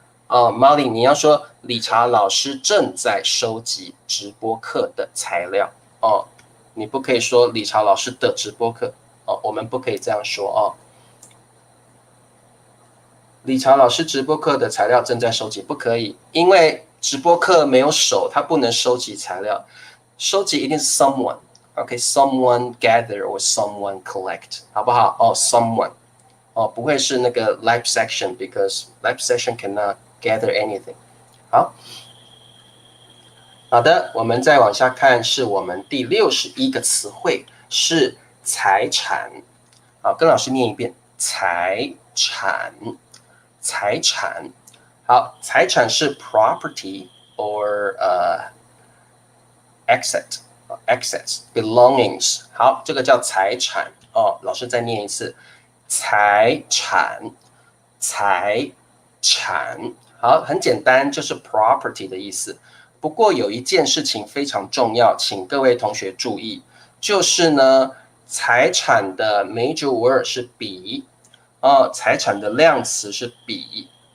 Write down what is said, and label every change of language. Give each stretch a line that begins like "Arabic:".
Chinese: Marlin， 你要说理查老师正在收集直播课的材料哦，你不可以说理查老师的直播课哦，我们不可以这样说哦。理查老师直播课的材料正在收集，不可以，因为直播课没有手，他不能收集材料，收集一定是 someone。OK，
English: someone gather or someone collect，
Chinese: 好不好？
English: 哦 ，someone， 哦，
Chinese: 不会是那个
English: live section，because live section cannot gather anything。
Chinese: 好，好的，我们再往下看，是我们第61个词汇是财产。好，跟老师念一遍，财产，财产。好，财产是
English: property or assets belongings。
Chinese: 好，这个叫财产哦。老师再念一次，财产，财产。好，很简单，就是 property 的意思。不过有一件事情非常重要，请各位同学注意，就是呢，财产的
English: major word
Chinese: 是笔哦，财产的量词是笔。